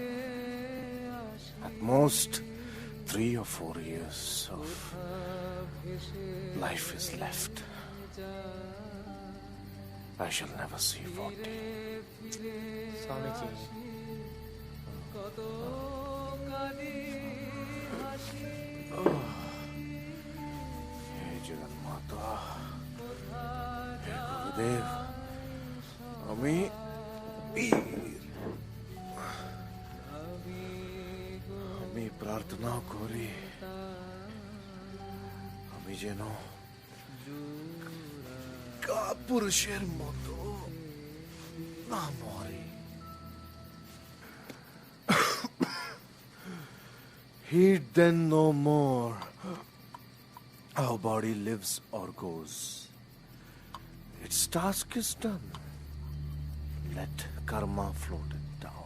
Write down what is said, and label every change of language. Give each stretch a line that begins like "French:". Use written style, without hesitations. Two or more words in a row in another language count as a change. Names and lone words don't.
English: At most, 3 or 4 years of life is left. I shall never see 40. Swamiji.
Sanskrit: हे जगन्माता, हे गुरुदेव,
Bangla: আমি প্রার্থনা করি আমি যেন কাপুরুষের মতো না মরি।
English: Heed then no more how body lives or goes. Its task is done. Let karma float it down.